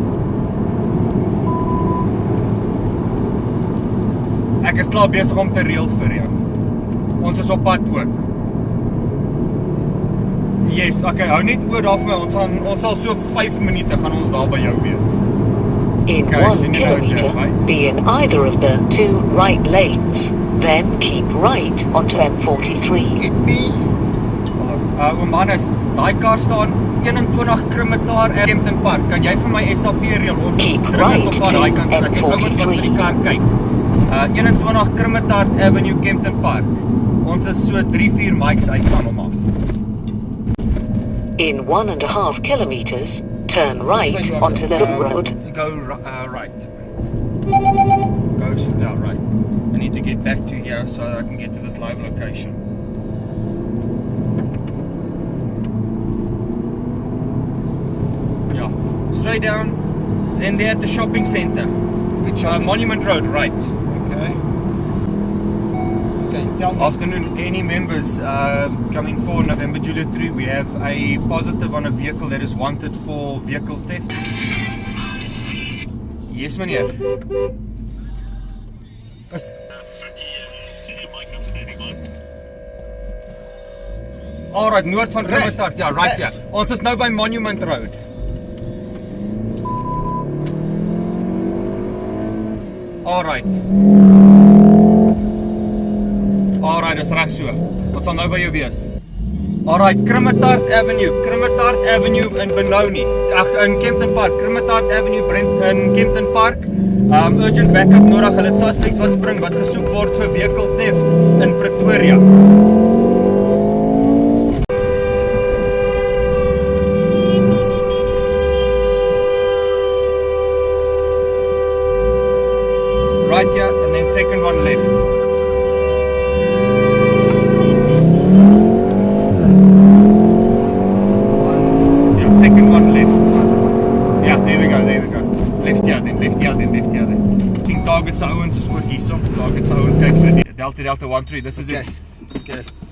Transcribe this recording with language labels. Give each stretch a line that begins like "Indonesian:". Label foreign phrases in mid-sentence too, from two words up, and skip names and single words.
Afrikaans: Ek is klaar besig om te reël vir jou. Ons is op pad ook. Yes, okay, hou net oor daar vir my. Ons sal so 5 minute gaan ons daar by jou wees.
English: In 1 kilometer, be in either of the 2 right lanes, then keep right onto M43. Get me.
Afrikaans: Manus, daai kar staan 21 Krimetaar Kempton Park. Kan jy vir my SAP reël? Ons is
English: Keep
Afrikaans: dringend
English: right
Afrikaans: op pad daai kant. Ek het ouens wat vir die kar kyk. 21 Krimetaar Avenue Kempton Park. Ons is so 3-4 mics uit van hom af.
English: In 1.5 kilometers, turn right onto the road. Go right. Right. I need to get back to here so that I can get to this live location. Yeah, straight down, then they're at the shopping center. Which Monument Road, right. Okay. Okay, tell me. Afternoon, any members coming for November Juliet 3, we have a positive on a vehicle that is wanted for vehicle theft. Yes,
Afrikaans: meneer. Alright, noord van Krimetaar, ja, right, ja. Ons is nou by Monument Road.
English: Alright.
Afrikaans: Alright, dis reg so. Wat sal nou by jou wees?
English: Alright, Krimetaar Avenue in Benoni. In Kempton Park, Krimetaar Avenue in Kempton Park. Urgent backup
Afrikaans: nodig. Hulle het suspects wat spring wat gesoek word vir
English: vehicle theft
Afrikaans: in Pretoria.
English: Right here, and then second one left. Second one left. Yeah, there we go. Left here then. I think targets are
Afrikaans: ouens is ook hierso.
English: Targets are
Afrikaans: ouens, kyk so die Delta 13,
English: this is it. Okay.